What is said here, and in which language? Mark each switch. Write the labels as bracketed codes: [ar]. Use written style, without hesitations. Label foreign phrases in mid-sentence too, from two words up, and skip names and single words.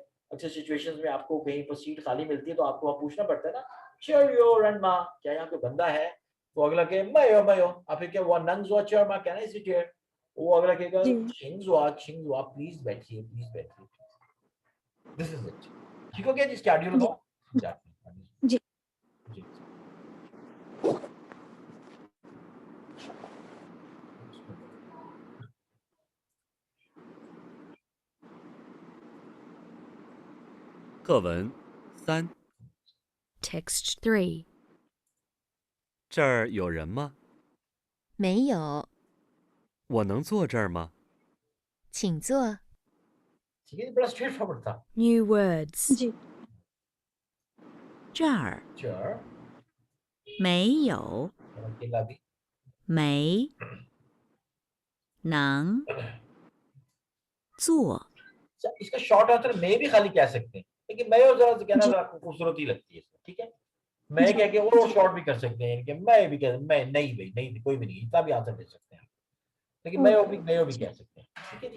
[hi] अक्सर सिचुएशंस में आपको कहीं पर सीट खाली मिलती है तो आपको वहां पूछना पड़ता है ना, [zh] 这儿有人吗, [hi] क्या यहाँ कोई बंदा है। वो अगला के मयो, आप क्या वो [zh] 能坐这儿吗 [en] can I sit here, [hi] वो अगला कहेगा जी छिंगजुआ प्लीज बैठिए, प्लीज बैठिए। [en] this is it, [hi] ठीक हो गया जी, स्केड्यूल जी को जाते हैं। जी जी। [zh] 课文3， [en] Text 3. [zh] 这儿有人吗？没有，我能坐这儿吗？请坐。 [hi] ठीक है, बड़ा [en] straight forward [hi] था। [en] New words. [hi] जी [zh] 这儿 [hi] चेयर [zh] 没有， [hi] अकेला भी [zh] 没能坐 [hi] इसका [en] short answer [hi] मैं भी खाली कह सकते हैं, लेकिन मैं जरा कहना जी। जरा खूबसूरती लगती है इसमें, ठीक है। मैं कह के वो शॉर्ट भी कर सकते हैं कि मैं भी कह, मैं नहीं भाई नहीं कोई भी नहीं, इतना भी आंसर दे सकते हैं, लेकिन मैं भी कह सकते हैं, ठीक है जी।